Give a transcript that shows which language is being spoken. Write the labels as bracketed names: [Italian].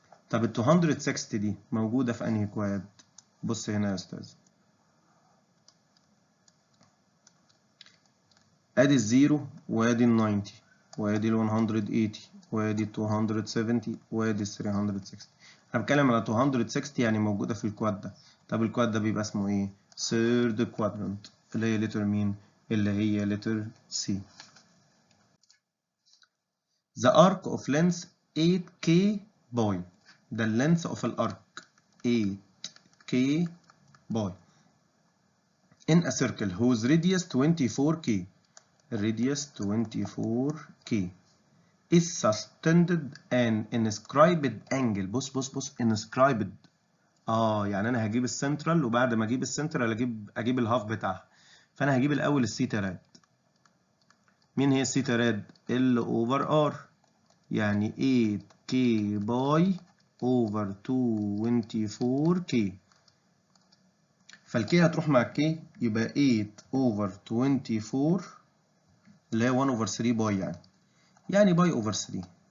[Arabic] طب ال 260 دي موجوده في انهي كواد؟ بص هنا يا استاذ، ادي الزيرو وادي ال 90 وادي ال 180 وادي ال 270 وادي ال 360. انا بتكلم على 260 يعني موجوده في الكواد ده. طب الكواد ده بيبقى اسمه ايه؟ [English] third quadrant، [Arabic] اللي هي لتر مين؟ اللي هي لتر سي. [English] The arc of length 8k pi, [Arabic] ده اللينث اوف الارك 8k باي [English] in a circle whose radius 24k، [Arabic] الراديوس 24k [English] is suspended an inscribed angle. [Arabic] بص inscribed، يعني انا هجيب السنترال، وبعد ما اجيب السنترال اجيب الهاف بتاعها. فانا هجيب الاول الثيتا راد. مين هي الثيتا راد؟ ال اوفر ار، يعني 8k باي اوفر 24k، فالكي هتروح مع الكي يبقى 8 اوفر 24 اللي هي 1 اوفر 3 باي، يعني باي اوفر 3.